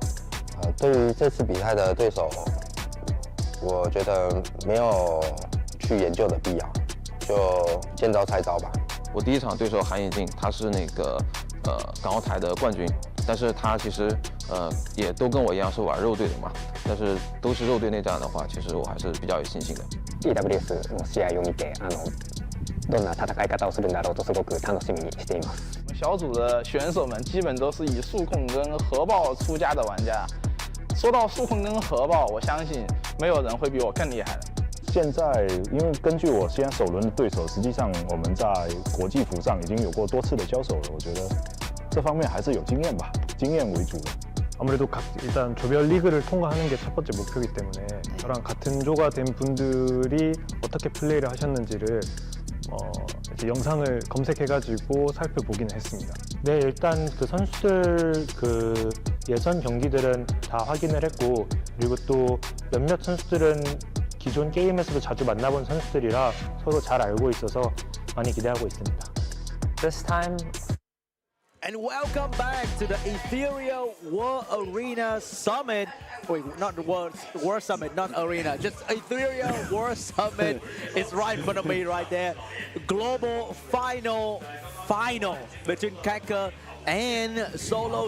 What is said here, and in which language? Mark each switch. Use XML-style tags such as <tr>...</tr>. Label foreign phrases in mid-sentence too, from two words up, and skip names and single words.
<zh>对于这次比赛的对手，我觉得没有去研究的必要，就见招拆招吧。我第1场对手韩以静，他是那个港澳台的冠军，但是他其实也都跟我一样是玩肉队的嘛，但是都是肉队内战的话，其实我还是比较有信心的。</zh> <ja>EWS の試合を見て、どんな戦い方をするんだろうとすごく楽しみにしています。</ja> <zh>我们小组的选手们基本都是以速控跟核爆出家的玩家。说到速控跟核爆，我相信没有人会比我更厉害的。现在，因为根据我现在首轮的对手，实际上我们在国际服上已经有过多次的交手了。我觉得这方面还是有经验吧，经验为主的。</zh> <ko>아무래도 일단 조별 리그를 통과하는 게 첫 번째 목표이기 때문에 저랑 같은 조가 된 분들이 어떻게 플레이를 하셨는지를 이제 영상을 검색해가지고 살펴보기는 했습니다. 네, 일단 그 선수들 그 예선 경기들은 다 확인을 했고, 그리고 또 몇몇 선수들은 기존 게임에서도 자주 만나본 선수들이라 서로 잘 알고 있어서 많이 기대하고 있습니다.</ko> <en>This time. And welcome back to the Etheria World Arena Summit. Wait, not the World Summit, not Arena, just Etheria World Summit is right in front of me right there. Global final between Kekker and Solo.</en>